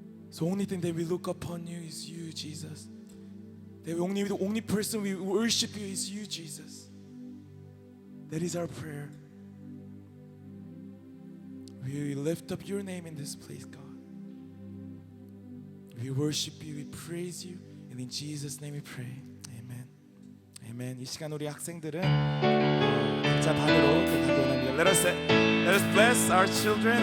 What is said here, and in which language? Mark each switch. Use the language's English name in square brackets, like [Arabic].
[English] So the only thing that we look upon you is you, Jesus. That the only person we worship you is you, Jesus. That is our prayer. We lift up your name in this place, God. We worship you, we praise you, and in Jesus' name we pray. Amen. Amen. [Korean] 이 시간 우리 학생들은 각자 반으로 가기 원합니다. [English] Let us bless our children.